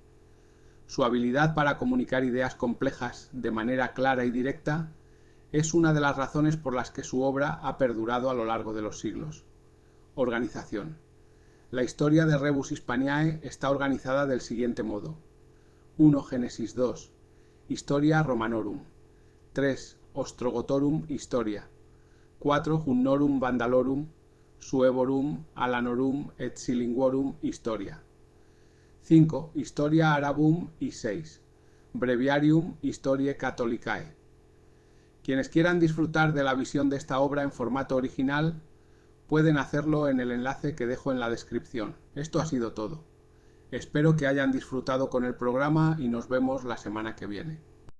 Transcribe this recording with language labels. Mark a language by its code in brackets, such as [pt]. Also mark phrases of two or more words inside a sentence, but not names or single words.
[es] Su habilidad para comunicar ideas complejas de manera clara y directa es una de las razones por las que su obra ha perdurado a lo largo de los siglos. Organización. La historia de Rebus Hispaniae está organizada del siguiente modo. [la] 1. Génesis 2. Historia Romanorum. 3. Ostrogotorum Historia. 4. Junnorum Vandalorum, Suevorum, Alanorum et Silinguorum Historia. 5. Historia Arabum y 6. Breviarium Historiae Catholicae. [es] Quienes quieran disfrutar de la visión de esta obra en formato original pueden hacerlo en el enlace que dejo en la descripción. Esto ha sido todo. Espero que hayan disfrutado con el programa y nos vemos la semana que viene.